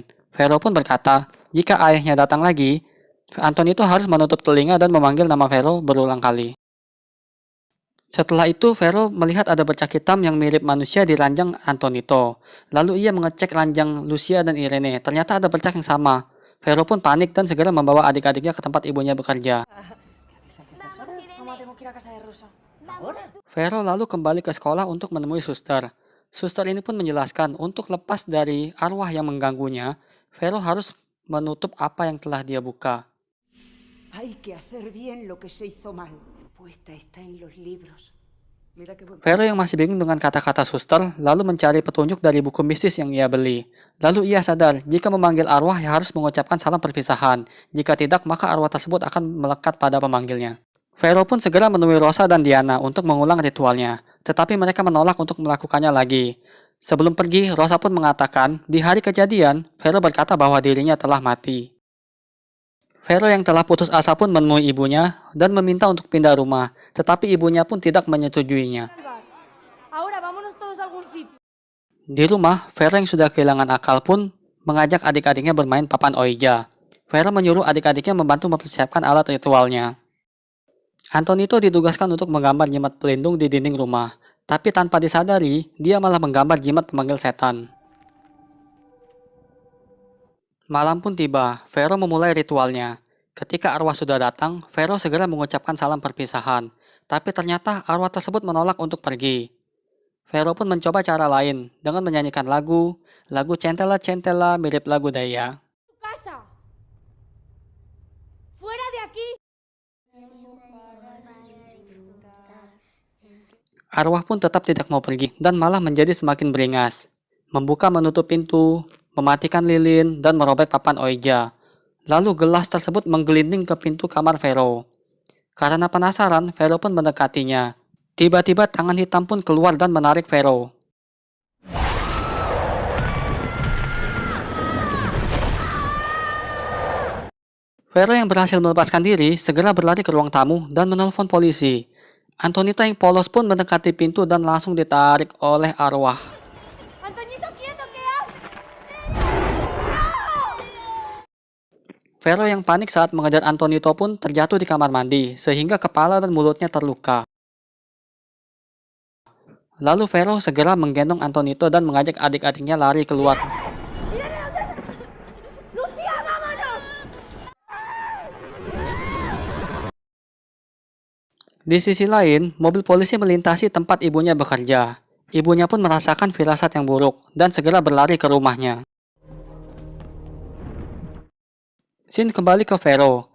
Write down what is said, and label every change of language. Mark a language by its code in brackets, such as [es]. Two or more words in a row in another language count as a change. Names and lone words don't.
[id] Vero pun berkata, jika ayahnya datang lagi, Antonito harus menutup telinga dan memanggil nama Vero berulang kali. Setelah itu, Vero melihat ada bercak hitam yang mirip manusia di ranjang Antonito. Lalu ia mengecek ranjang Lucia dan Irene. Ternyata ada bercak yang sama. Vero pun panik dan segera membawa adik-adiknya ke tempat ibunya bekerja. [es] Mamá, tengo que ir a casa de Rosa. [id] Vero lalu kembali ke sekolah untuk menemui suster. Suster ini pun menjelaskan untuk lepas dari arwah yang mengganggunya, Vero harus menutup apa yang telah dia buka. [es] Hay que hacer bien lo que se hizo mal. Puesta está en los libros. Mira qué buen... [id] Vero yang masih bingung dengan kata-kata suster, lalu mencari petunjuk dari buku mistis yang ia beli. Lalu ia sadar, jika memanggil arwah ia harus mengucapkan salam perpisahan. Jika tidak, maka arwah tersebut akan melekat pada pemanggilnya. Vero pun segera menemui Rosa dan Diana untuk mengulang ritualnya, tetapi mereka menolak untuk melakukannya lagi. Sebelum pergi, Rosa pun mengatakan, di hari kejadian, Vero berkata bahwa dirinya telah mati. Vero yang telah putus asa pun menemui ibunya dan meminta untuk pindah rumah, tetapi ibunya pun tidak menyetujuinya. [es] Ahora vámonos todos a algún sitio. [id] Di rumah, Vero yang sudah kehilangan akal pun mengajak adik-adiknya bermain papan oija. Vero menyuruh adik-adiknya membantu mempersiapkan alat ritualnya. Antonito ditugaskan untuk menggambar jimat pelindung di dinding rumah, tapi tanpa disadari, dia malah menggambar jimat pemanggil setan. Malam pun tiba, Vero memulai ritualnya. Ketika arwah sudah datang, Vero segera mengucapkan salam perpisahan, tapi ternyata arwah tersebut menolak untuk pergi. Vero pun mencoba cara lain dengan menyanyikan lagu Centela Centela mirip lagu Daya. [es] ¡Tu casa! ¡Fuera de aquí! [id] Arwah pun tetap tidak mau pergi dan malah menjadi semakin beringas. Membuka menutup pintu, mematikan lilin, dan merobek papan oija. Lalu gelas tersebut menggelinding ke pintu kamar Vero. Karena penasaran, Vero pun mendekatinya. Tiba-tiba tangan hitam pun keluar dan menarik Vero. Vero yang berhasil melepaskan diri segera berlari ke ruang tamu dan menelpon polisi. Antonito yang polos pun mendekati pintu dan langsung ditarik oleh arwah. [es] ¡Antoñito, quieto, qué haces! [id] Vero yang panik saat mengejar Antonito pun terjatuh di kamar mandi, sehingga kepala dan mulutnya terluka. Lalu Vero segera menggendong Antonito dan mengajak adik-adiknya lari keluar. [es] ¡Lucía, vámonos! [id] Di sisi lain, mobil polisi melintasi tempat ibunya bekerja. Ibunya pun merasakan firasat yang buruk dan segera berlari ke rumahnya. Scene kembali ke Vero.